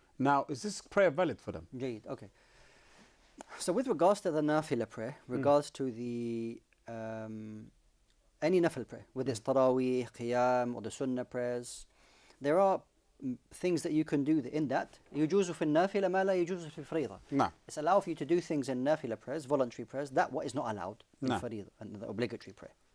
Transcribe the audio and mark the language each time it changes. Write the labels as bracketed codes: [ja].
[en] Now, is this prayer valid for them? Indeed. Okay. So with regards to the nafila prayer, regards to the any nafil prayer, whether it's Taraweeh, Qiyam, or the Sunnah prayers, there are things that you can do in that. [ar] يجوز في النافلة ما لا يجوز في الفريضة. [en] No. It's allowed for you to do things in nafila prayers, voluntary prayers, that what is not allowed in fariḍah, and the obligatory prayer.